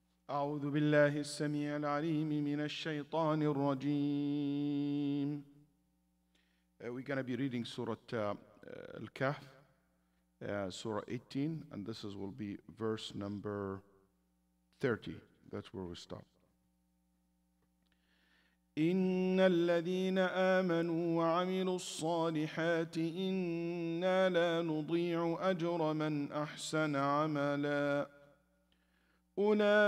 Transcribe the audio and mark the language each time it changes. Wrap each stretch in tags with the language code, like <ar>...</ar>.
<ar>أعوذ بالله السميع العليم من الشيطان الرجيم.</ar> <en>We're going to be reading Surah Al-Kahf, Surah 18, and this will be verse number 30. That's where we stop.</en> <ar>إن الذين آمنوا وعملوا الصالحات إنا لا نضيع أجر من أحسن عملا أولئك</ar>